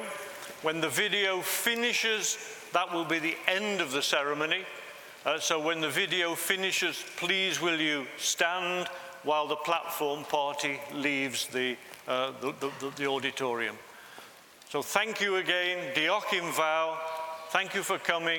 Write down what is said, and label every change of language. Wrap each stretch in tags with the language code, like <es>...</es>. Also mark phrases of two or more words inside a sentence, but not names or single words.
<en>When the video finishes, that will be the end of the ceremony. So when the video finishes, please will you stand while the platform party leaves the auditorium. So thank you again,</en> <cy>Diolch yn fawr.</cy> <en>Thank you for coming.</en>